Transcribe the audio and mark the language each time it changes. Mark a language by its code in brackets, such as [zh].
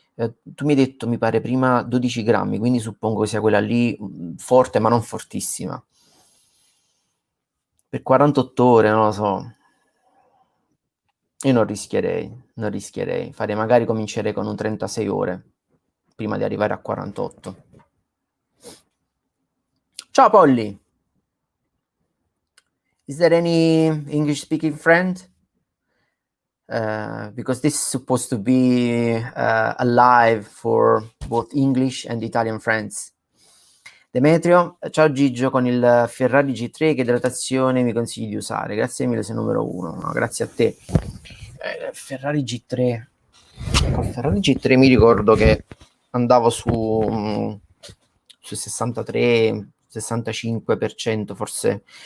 [it] Tu mi hai detto, mi pare prima 12 grammi, quindi suppongo che sia quella lì forte ma non fortissima. Per 48 ore, non lo so. Io non rischierei. Magari comincerei con un 36 ore prima di arrivare a 48. Ciao Polly. [en] Is there any English speaking friend? Because this is supposed to be a live for both English and Italian friends. [it] Demetrio, ciao Gigio, con il Ferrari G3 che idratazione mi consigli di usare? Grazie mille, sei numero uno. No, grazie a te. Ferrari G3. Con Ferrari G3 mi ricordo che andavo su 63, 65%, forse.